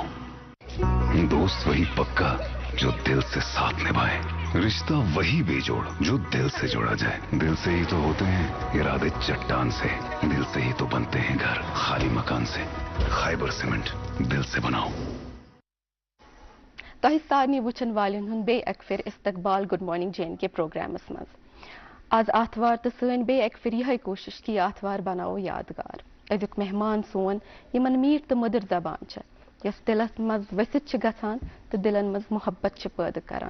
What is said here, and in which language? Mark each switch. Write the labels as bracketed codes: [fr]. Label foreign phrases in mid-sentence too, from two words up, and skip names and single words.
[ur] دوست وہی پکا جو دل سے ساتھ نبھائے، رشتہ وہی بے جوڑ جو دل سے جوڑا جائے۔ دل سے ہی تو ہوتے ہیں ارادے چٹان سے، دل سے ہی تو بنتے ہیں گھر خالی مکان سے۔ خیبر سیمنٹ، دل سے بناؤ۔ [ks] تۄہہِ سارنٕے وٕچھن والٮ۪ن ہُنٛد بیٚیہِ اکہِ پھِرِ استقبال [en] good morning [ks] JNK پروگرامس منٛز۔ آز آتھوار تہٕ سٲنۍ بیٚیہِ اکہِ پھِرِ یِہے کوٗشش کہِ یہِ آتھوار بناوو یادگار۔ أزیُک مہمان سون یِمن میٖٹھ تہٕ مٔدٕر زبان چھےٚ، یۄس دِلس منٛز ؤسِتھ چھِ گژھان تہٕ دِلن منٛز محبت چھِ پٲدٕ کران۔